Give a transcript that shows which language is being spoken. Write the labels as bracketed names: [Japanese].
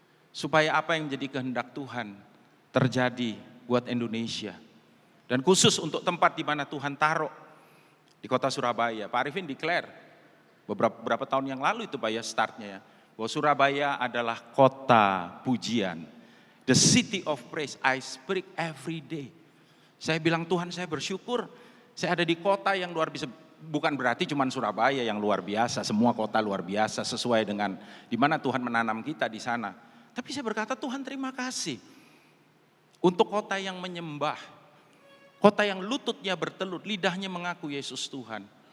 [Indonesian] Supaya apa yang menjadi kehendak Tuhan terjadi buat Indonesia. Dan khusus untuk tempat di mana Tuhan taruh di kota Surabaya. Pak Arifin declare beberapa tahun yang lalu itu Pak ya startnya ya. Bahwa Surabaya adalah kota pujian. [English] The city of praise, I speak every day. [Indonesian] Saya bilang Tuhan saya bersyukur, saya ada di kota yang luar biasa. Bukan berarti cuma Surabaya yang luar biasa, semua kota luar biasa sesuai dengan di mana Tuhan menanam kita di sana. Tapi saya berkata Tuhan terima kasih. Untuk kota yang menyembah, kota yang lututnya bertelut, lidahnya mengaku Yesus Tuhan.